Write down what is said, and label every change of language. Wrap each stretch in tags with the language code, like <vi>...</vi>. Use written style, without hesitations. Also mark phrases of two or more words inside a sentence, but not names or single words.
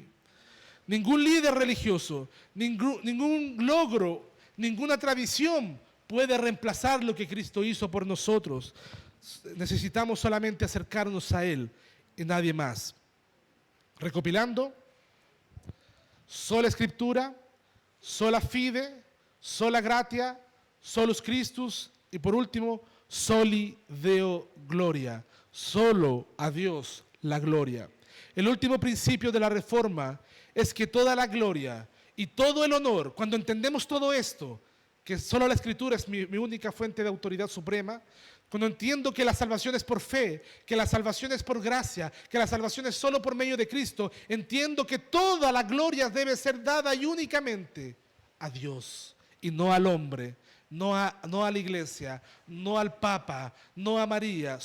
<es>Ningún líder religioso, ningún logro, ninguna tradición puede reemplazar lo que Cristo hizo por nosotros. Necesitamos solamente acercarnos a Él y nadie más. Recopilando: sola Escritura,</es> <la>sola fide, sola gratia, solus Christus,</la> <es>y por último,</es> <la>Soli Deo Gloria.</la> <es>Solo a Dios la gloria. El último principio de la Reforma es que toda la gloria y todo el honor, cuando entendemos todo esto, que solo la Escritura es mi única fuente de autoridad suprema, cuando entiendo que la salvación es por fe, que la salvación es por gracia, que la salvación es solo por medio de Cristo, entiendo que toda la gloria debe ser dada y únicamente a Dios y no al hombre, no a la iglesia, no al Papa, no a María.</es>